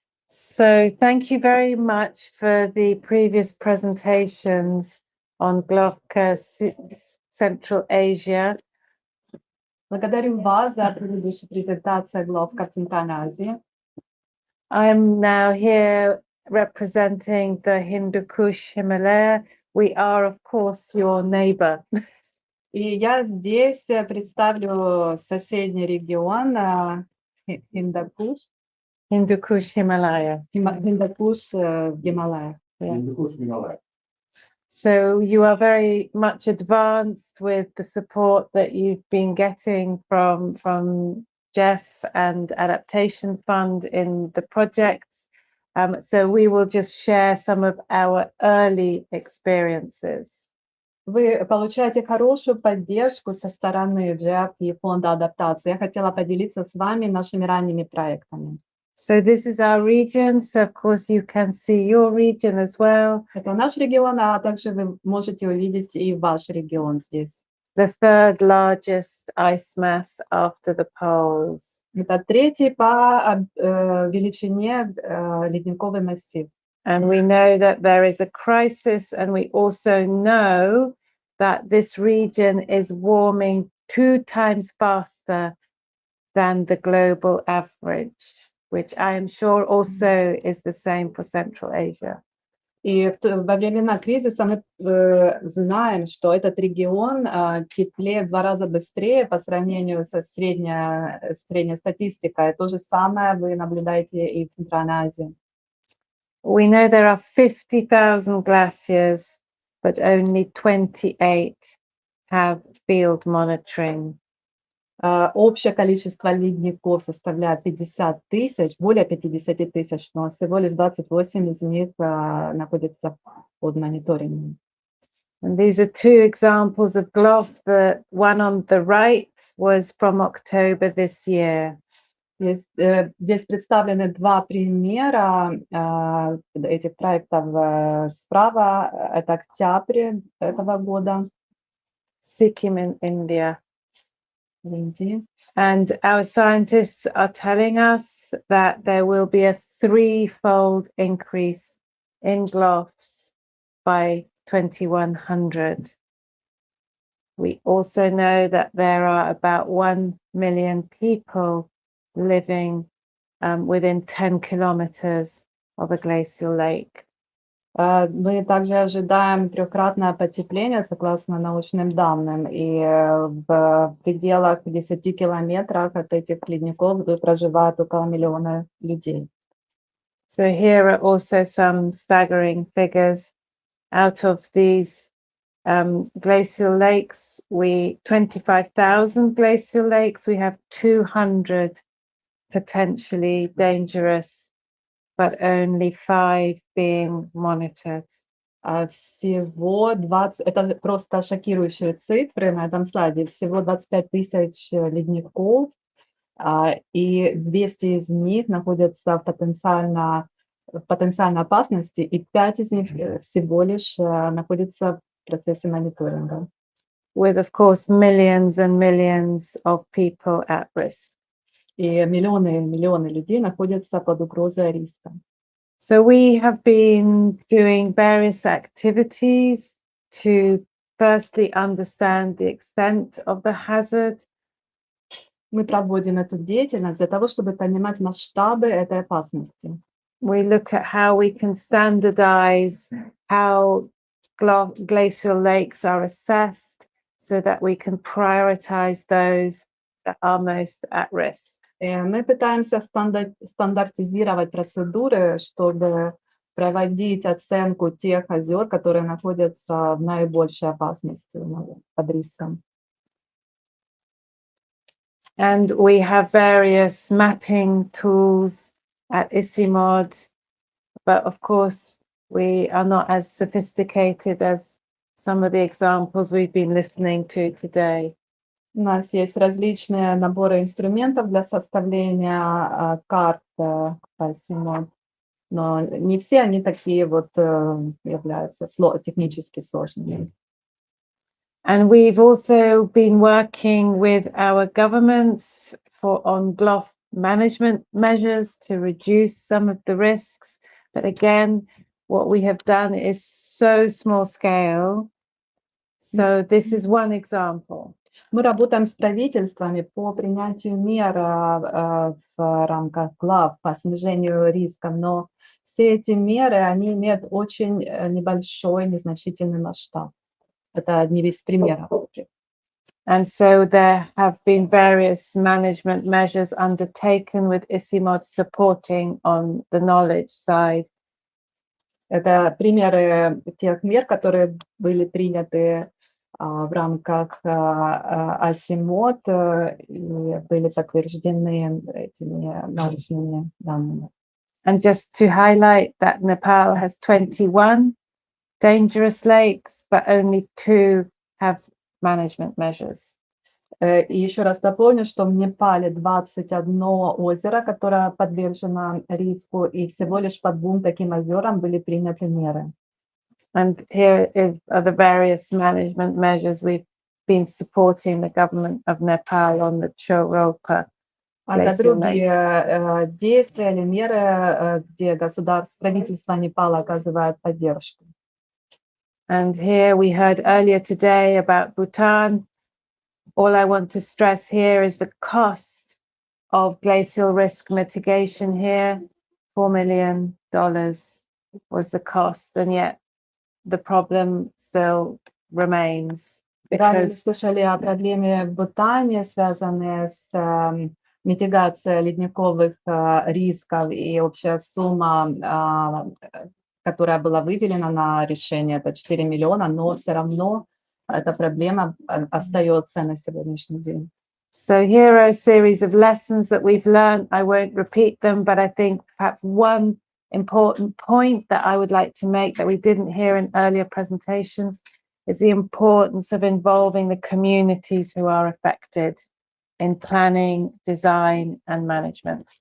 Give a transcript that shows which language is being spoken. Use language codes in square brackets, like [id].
[en] So thank you very much for the previous presentations on Glovka, Central Asia. [ru] Благодарю вас за предыдущую презентацию Glovka Центральной Азии. [en] I'm now here representing the Hindu Kush Himalaya. We are, of course, your neighbor. [ru] И я здесь представлю соседний регион Hindu-Kush. [en] Hindu-Kush Himalaya. Hindu-Kush Himalaya. Yeah. So you are very much advanced with the support that you've been getting from Jeff and Adaptation Fund in the projects. So we will just share some of our early experiences. [ru] Вы получаете хорошую поддержку со стороны Jeff и фонда адаптации. Я хотела поделиться с вами нашими ранними проектами. [en] So this is our region. So of course you can see your region as well. [ru] Это наш регион, а также вы можете увидеть и ваш регион здесь. [en] The third largest ice mass after the poles. [ru] Это третий по величине ледниковый массив. [en] And we know that there is a crisis, and we also know that this region is warming 2 times faster than the global average, which I am sure also is the same for Central Asia. [ru] И во времена кризиса мы знаем, что этот регион теплеет в 2 раза быстрее по сравнению со средней статистикой. То же самое вы наблюдаете и в Центральной Азии. [en] We know there are 50,000 glaciers, but only 28 have field monitoring. [ru] Общее количество ледников составляет 50 тысяч, более 50 тысяч, но всего лишь 28 из них находятся под мониторингом. [en] And these are 2 examples of GLOF. The one on the right was from October this year. [ru] Здесь представлены 2 примера этих проектов. Справа это октябрь этого года. [en] Sikkim in India. [ru] В Индии. [en] And our scientists are telling us that there will be a 3-fold increase in GLOFs by 2100. We also know that there are about 1 million people living within 10 kilometers of a glacial lake. [ru] Мы также ожидаем 3-кратное потепление, согласно научным данным, и в пределах 10 километрах от этих ледников проживает около 1 миллиона людей. [en] So here are also some staggering figures. Out of these glacial lakes, 25,000 glacial lakes, we have 200 potentially dangerous, but only 5 being monitored. [ru] Всего 20, это просто шокирующие цифры на этом слайде, всего 25 тысяч ледников, и 200 из них находятся в потенциальной опасности, и 5 из них всего лишь находятся в процессе мониторинга. [en] With, of course, millions and millions of people at risk. [ru] И миллионы и миллионы людей находятся под угрозой риска. [en] So we have been doing various activities to firstly understand the extent of the hazard. [ru] Мы проводим эту деятельность для того, чтобы понимать масштабы этой опасности. [en] We look at how we can standardize how glacial lakes are assessed so that we can prioritize those that are most at risk. [ru] Мы пытаемся стандартизировать процедуры, чтобы проводить оценку тех озер, которые находятся в наибольшей опасности, под риском. [en] And we have various mapping tools at ICIMOD, but of course we are not as sophisticated as some of the examples we've been listening to today. [ru] У нас есть различные наборы инструментов для составления карт по ICIMOD, но не все они такие вот являются технически сложными. [en] And we've also been working with our governments on GLOF management measures to reduce some of the risks. But again, what we have done is so small scale. So this is one example. [ru] Мы работаем с правительствами по принятию мер в рамках глав по снижению риска, но все эти меры, они имеют очень небольшой, незначительный масштаб. Это один из примеров. [en] And so there have been various management measures undertaken with ICIMOD supporting on the knowledge side. [ru] Это примеры тех мер, которые были приняты в рамках ICIMOD и были подтверждены этими научными данными. [en] And just to highlight that Nepal has 21 dangerous lakes, but only 2 have management measures. [ru] И еще раз дополню, что в Непале 21 озеро, которое подвержено риску, и всего лишь по 2 таким озерам были приняты меры. [en] And here are the various management measures we've been supporting the government of Nepal on the Choropa. [ru] Это другие действия или меры, где правительство Непала оказывает поддержку. [en] And here we heard earlier today about Bhutan. all I want to stress here is the cost of glacial risk mitigation here. $4 million was the cost, and yet the problem still remains. [ru] Ранее мы [en] Because [ru] слышали о проблеме в Бутане, связанной с митигацией ледниковых рисков, и общая сумма, которая была выделена на решение, это 4 миллиона, но все равно эта проблема остается на сегодняшний день. [en] so here are a series of lessons that we've learned. I won't repeat them, but I think perhaps one important point that I would like to make that we didn't hear in earlier presentations is the importance of involving the communities who are affected in planning, design, and management.